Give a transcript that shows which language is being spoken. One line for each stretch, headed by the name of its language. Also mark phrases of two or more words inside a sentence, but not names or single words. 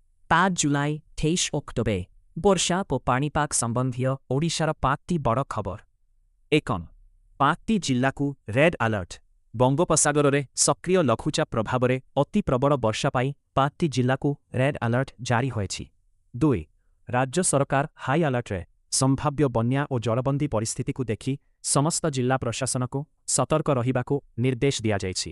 Odia: 5 ଜୁଲାଇ 23 ଅକ୍ଟୋବର ବର୍ଷା ଓ ପାଣିପାଗ ସମ୍ବନ୍ଧୀୟ ଓଡ଼ିଶାର 5ଟି ବଡ଼ ଖବର। 1 5টি ଜିଲ୍ଲାକୁ ରେଡ୍ ଆଲର୍ଟ। ବଙ୍ଗୋପସାଗରରେ ସକ୍ରିୟ ଲଘୁଚାପ ପ୍ରଭାବରେ ଅତି ପ୍ରବଳ ବର୍ଷା ପାଇଁ 5ଟି ଜିଲ୍ଲାକୁ ରେଡ୍ ଆଲର୍ଟ ଜାରି ହୋଇଛି। 2 ରାଜ୍ୟ ସରକାର ହାଇ ଆଲର୍ଟରେ ସମ୍ଭାବ୍ୟ ବନ୍ୟା ଓ ଜଳବନ୍ଦୀ ପରିସ୍ଥିତିକୁ ଦେଖି ସମସ୍ତ ଜିଲ୍ଲା ପ୍ରଶାସନକୁ ସତର୍କ ରହିବାକୁ ନିର୍ଦ୍ଦେଶ ଦିଆଯାଇଛି।